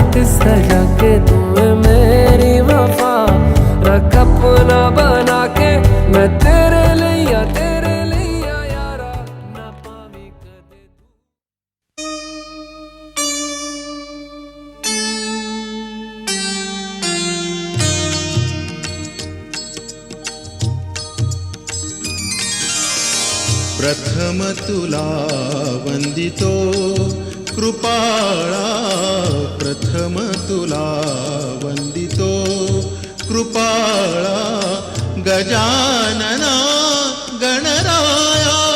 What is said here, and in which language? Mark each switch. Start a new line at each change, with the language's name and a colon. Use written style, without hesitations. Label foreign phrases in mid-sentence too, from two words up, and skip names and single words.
Hindi: ते सजा के तुम्हें मेरी वफा रख अपना बना के मैं तेरे लिया यारा
Punjabi: ना पावी कदे
Marathi: प्रथम तुला वंदितो कृपाळा, प्रथम तुला वंदितो कृपाळा गजानना गणराया।